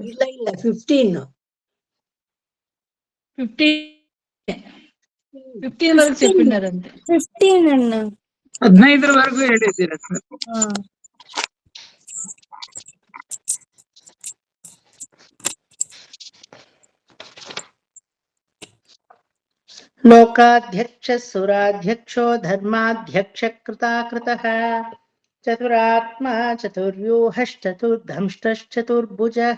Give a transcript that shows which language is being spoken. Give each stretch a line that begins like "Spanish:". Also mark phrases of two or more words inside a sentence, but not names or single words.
Kannada: ಇಲ್ಲ ಇಲ್ಲ 15
Telugu: వరకు చెప్పినారంతే. 15 అన్న
Kannada: 15 వరకు ಹೇಳಿದ್ದೀರ ಸರ್.
Sanskrit: ಲೋಕಾಧ್ಯಕ್ಷ ಸುರಾಧ್ಯಕ್ಷೋ ಧರ್ಮಾಧ್ಯಕ್ಷ ಕೃತಾಕೃತಃ ಚತುರಾತ್ಮ ಚತುರ್ವ್ಯೂಹಶ್ಚತುರ್ಧಂಷ್ಟಶ್ಚತುರ್ಭುಜಃ.